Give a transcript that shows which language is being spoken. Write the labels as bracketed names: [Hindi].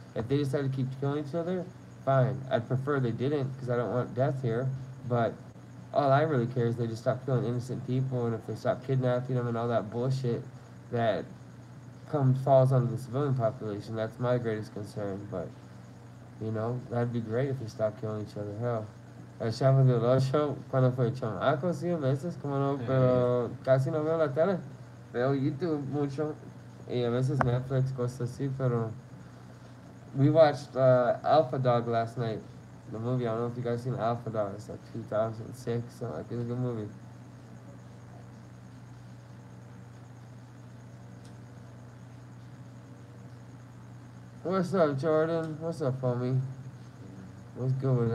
[English] If they decide to keep killing each other, fine. I'd prefer they didn't because I don't want death here. But all I really care is they just stop killing innocent people, and if they stop kidnapping them and all that bullshit that falls onto the civilian population. That's my greatest concern. But You know, that'd be great if we stopped killing each other. [Spanish] Hell, el Chavo del Ocho, cuando fue chamaco, sí, a veces, como no, pero casi no veo la tele. Veo YouTube mucho y a veces Netflix, cosas así, pero we watched Alpha Dog last night. [English] The movie, I don't know if you guys seen Alpha Dog. It's like 2006, so like it's a good movie. What's up, Jordan? What's up, homie? What's good with it?